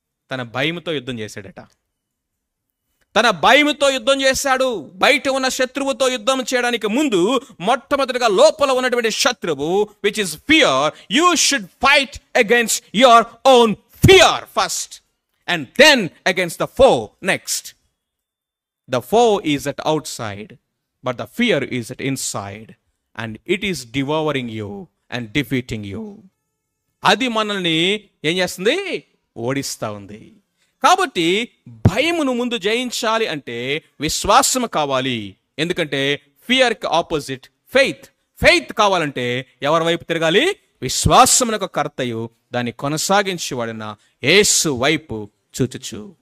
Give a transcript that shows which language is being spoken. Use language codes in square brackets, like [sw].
[te] తన భయముతో యుద్ధం చేశాడట. తన భయముతో యుద్ధం చేశాడు. బయట ఉన్న శత్రువుతో యుద్ధం చేయడానికి ముందు మొట్టమొదటిగా లోపల ఉన్నటువంటి శత్రువు, [en] Which is fear, you should fight against your own fear first, and then against the foe next. The foe is at outside, but the fear is at inside, and it is devouring you and defeating you. [te] అది మనల్ని ఏం చేస్తుంది? ఓడిస్తా ఉంది. కాబట్టి భయమును ముందు జయించాలి అంటే విశ్వాసం కావాలి. ఎందుకంటే ఫియర్కి ఆపోజిట్ ఫెయిత్. ఫెయిత్ కావాలంటే ఎవరి వైపు తిరగాలి? విశ్వాసమునకు కర్తయు దాన్ని కొనసాగించేవాడిన యేసు వైపు చూచుచు.